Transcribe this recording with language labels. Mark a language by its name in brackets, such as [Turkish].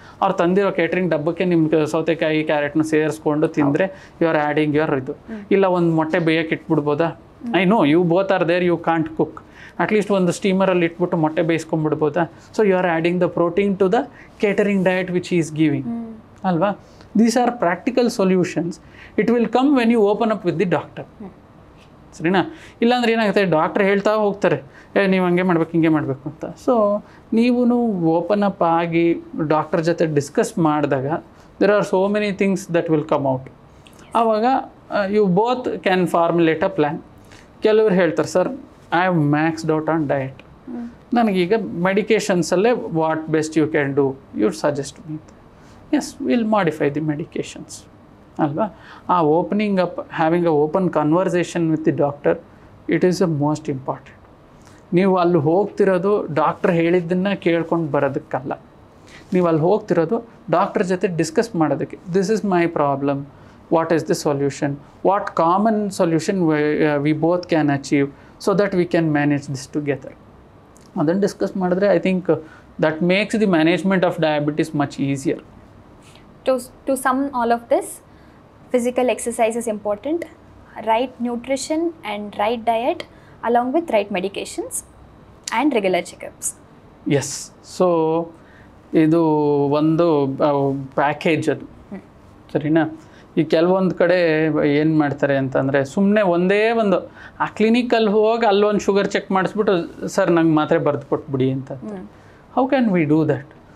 [Kannada] ಅವ್ರು ತಂದಿರೋ ಕೇಟ್ರಿಂಗ್ ಡಬ್ಬಕ್ಕೆ ನಿಮ್ಮ ಸೌತೆಕಾಯಿ ಕ್ಯಾರೆಟ್ನ ಸೇರಿಸ್ಕೊಂಡು ತಿಂದರೆ [English] you are adding your [Kannada] ಇದು. ಇಲ್ಲ ಒಂದು ಮೊಟ್ಟೆ ಬೇಯಕ್ಕೆ ಇಟ್ಬಿಡ್ಬೋದಾ? [English] I know you both are there, you can't cook, [Kannada] at least ಒಂದು ಸ್ಟೀಮರಲ್ಲಿ ಇಟ್ಬಿಟ್ಟು ಮೊಟ್ಟೆ ಬೇಯಿಸ್ಕೊಂಡ್ಬಿಡ್ಬೋದಾ? [English] So you are adding the protein to the catering diet which is giving, ಅಲ್ವಾ? These are practical solutions. It will come when you open up with the doctor. [Kannada] ಸರಿನಾ? ಇಲ್ಲಾಂದ್ರೆ ಏನಾಗುತ್ತೆ, doctor ಹೇಳ್ತಾ ಹೋಗ್ತಾರೆ, ನೀವು ಹಂಗೆ ಮಾಡ್ಬೇಕು ಹಿಂಗೆ ಮಾಡಬೇಕು ಅಂತ. ಸೊ ನೀವು ಓಪನ್ ಅಪ್ ಆಗಿ ಡಾಕ್ಟರ್ ಜೊತೆ ಡಿಸ್ಕಸ್ ಮಾಡಿದಾಗ [English] there are so many things that will come out. ಆವಾಗ you both can formulate a plan. [Kannada] ಕೆಲವ್ರು ಹೇಳ್ತಾರೆ, [English] Sir I have maxed out on diet, ನನಗೀಗ ಮೆಡಿಕೇಷನ್ಸಲ್ಲೇ what best you can do, you suggest me. Yes, will modify the medications, ಅಲ್ವಾ? ಆ opening up, having a open conversation with the doctor, it is a most important. [Kannada] ನೀವು ಅಲ್ಲಿ ಹೋಗ್ತಿರೋದು doctor ಹೇಳಿದ್ದನ್ನು ಕೇಳ್ಕೊಂಡು ಬರೋದಕ್ಕಲ್ಲ, ನೀವು ಅಲ್ಲಿ ಹೋಗ್ತಿರೋದು doctor ಜೊತೆ ಡಿಸ್ಕಸ್ ಮಾಡೋದಕ್ಕೆ. [English] This is my problem, what is the solution, what common solution we both can achieve, so that we can manage this together. [Kannada] ಅದನ್ನು discuss ಮಾಡಿದ್ರೆ [English] I think that makes the management of diabetes much easier. To sum all of this, physical exercise is important, right nutrition and right diet along with right medications and regular checkups. Yes, so [Kannada] ಇದು ಒಂದು package ಅದು, ಸರಿನಾ? ಈ ಕೆಲವೊಂದು ಕಡೆ ಏನು ಮಾಡ್ತಾರೆ ಅಂತಂದರೆ, ಸುಮ್ಮನೆ ಒಂದೇ ಒಂದು ಆ ಕ್ಲಿನಿಕಲ್ಲಿ ಹೋಗಿ ಅಲ್ಲೊಂದು ಶುಗರ್ ಚೆಕ್ ಮಾಡಿಸ್ಬಿಟ್ಟು, ಸರ್ ನಂಗೆ ಮಾತ್ರೆ ಬರೆದು ಕೊಟ್ಬಿಡಿ ಅಂತ. [English] How can we do that?